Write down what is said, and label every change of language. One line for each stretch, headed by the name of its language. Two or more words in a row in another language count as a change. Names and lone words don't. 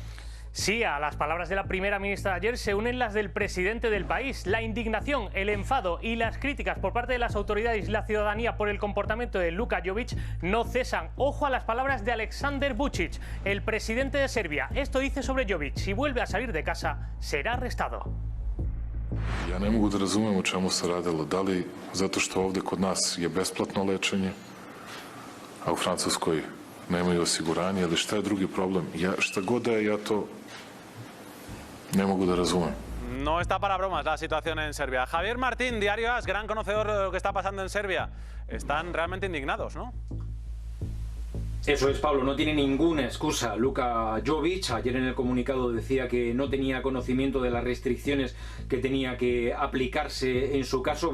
Spanish: Sí, a las palabras de la primera ministra de ayer se unen las del presidente del país. La indignación, el enfado y las críticas por parte de las autoridades y la ciudadanía por el comportamiento de Luka Jovic no cesan. Ojo a las palabras de Aleksandar Vučić, el presidente de Serbia. Esto dice sobre Jovic: si vuelve a salir de casa, será arrestado.
Serbian: Ja ne mogu da razumem o čemu se radilo. Da li zato što ovde kod nas je besplatno lečenje, a u Francuskoj nemaju osiguranje, ili šta je drugi problem? Šta god da je, ja to ne mogu da razumem.
Spanish: No está para bromas la situación en Serbia. Javier Martín, Diario AS, gran conocedor de lo que está pasando en Serbia. Están realmente indignados, ¿no? Eso es, Pablo, no tiene ninguna excusa Luka Jovic. Ayer en el comunicado decía que no tenía conocimiento de las restricciones que tenía que aplicarse en su caso.